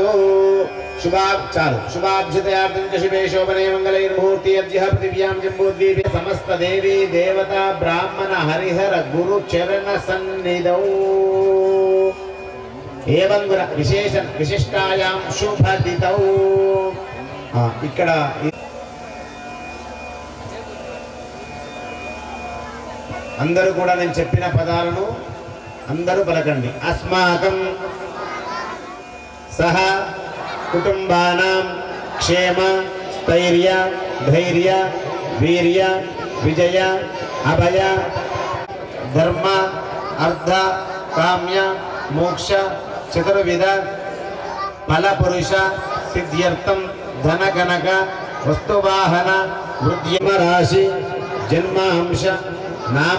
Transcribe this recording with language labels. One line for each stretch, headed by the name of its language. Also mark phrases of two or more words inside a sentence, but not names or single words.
Sanskrit: शुभाभ्युदयार्थं च शिवे शोभने मंगलैर्मुहूर्ते अद्य पृथिव्यां जम्बूद्वीपे समस्त देवी देवता ब्राह्मण हरिहर गुरु चरण सन्निधौ एवं विशेष विशिष्टायां शुभदितौ.
Telugu: ఇక్కడ అందరూ కూడా నేను చెప్పిన పదాలను అందరూ పలకండి.
Sanskrit: అస్మాకం సహ కుటుంబానాం క్షేమ స్థైర్య ధైర్య వీర్య విజయ అభయ ధర్మ అర్థ కామ్య మోక్ష చతుర్విధ ఫలపురుష సిద్ధ్యర్థం ధనగణక వస్తువాహన వృద్ధిమ రాశి జన్మాంశ నామ